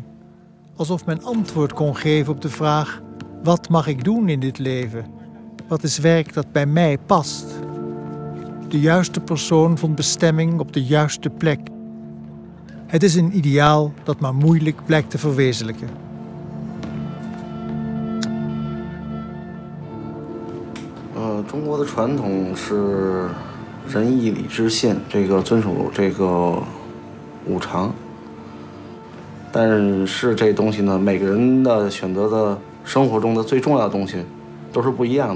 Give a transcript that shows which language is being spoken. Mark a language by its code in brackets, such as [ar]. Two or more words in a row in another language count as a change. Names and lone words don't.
[nl] Alsof men antwoord kon geven op de vraag: wat mag ik doen in dit leven? Wat is werk dat bij mij past? De juiste persoon vond bestemming op de juiste plek. Het is een ideaal dat maar moeilijk blijkt te verwezenlijken. [zh] 中国的传统是仁义礼智信，遵守五常。但是这东西呢，每个人的选择的生活中的最重要的东西都是不一样的。